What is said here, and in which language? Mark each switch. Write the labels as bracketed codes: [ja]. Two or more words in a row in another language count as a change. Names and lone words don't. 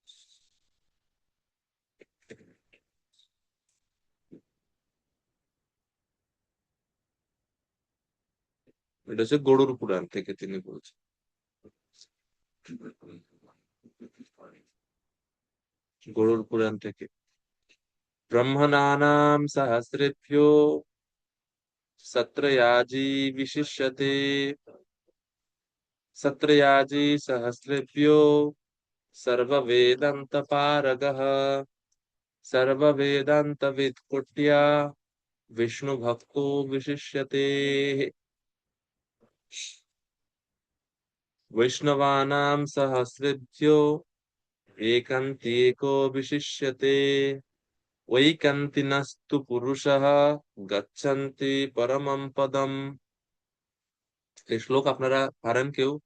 [bn] এটা হচ্ছে গরুর পুরাণ থেকে তিনি বলছেন। গরুর পুরাণ থেকে [sa] ব্রহ্মণানাম সহস্রেভ্যো सत्रयाजी विशिष्यते, सत्रयाजी सहस्रेभ्यो सर्ववेदांत पारगः, सर्ववेदांतवित् कुट्या विष्णु भक्तो विशिष्यते। वैष्णवानां सहस्रेभ्यो एकान्त्येको विशिष्यते, वैकान्तिनस्तु पुरुषः गच्छन्ति परमं पदम्। [bn] এই শ্লোক আপনারা পারেন কেউ?